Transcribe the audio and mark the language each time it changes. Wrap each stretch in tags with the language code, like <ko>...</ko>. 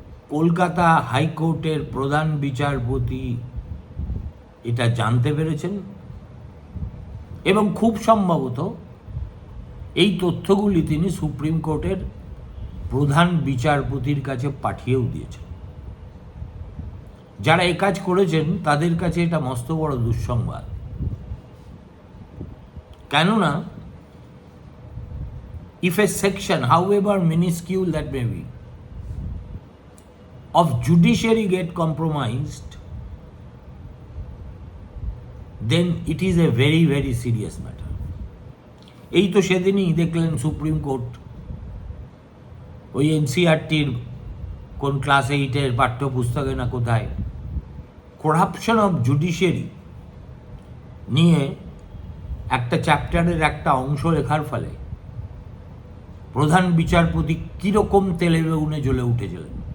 <bn>কলকাতা হাইকোর্টের প্রধান বিচারপতি এটা জানতে পেরেছেন এবং খুব সম্ভবত এই তথ্যগুলি তিনি সুপ্রিম কোর্টের প্রধান বিচারপতির কাছে পাঠিয়েও দিয়েছেন। যারা এই কাজ করেছেন তাদের কাছে এটা মস্ত বড় দুঃসংবাদ।</bn> <en>কেননা if a section, however minuscule that may be, of judiciary get compromised, then it is a very very serious matter.</en> <bn>এই তো সেদিনই দেখলেন সুপ্রিম কোর্ট ওই এনসিআরটির কোন ক্লাস 8-এর পাঠ্যপুস্তকে না কোথায়</bn> <en>corruption of judiciary</en> <bn>নিয়ে একটা চ্যাপ্টারের একটা অংশ লেখার ফলে প্রধান বিচারপতি কীরকম তেলে বেগুনে জ্বলে উঠেছিলেন।</bn>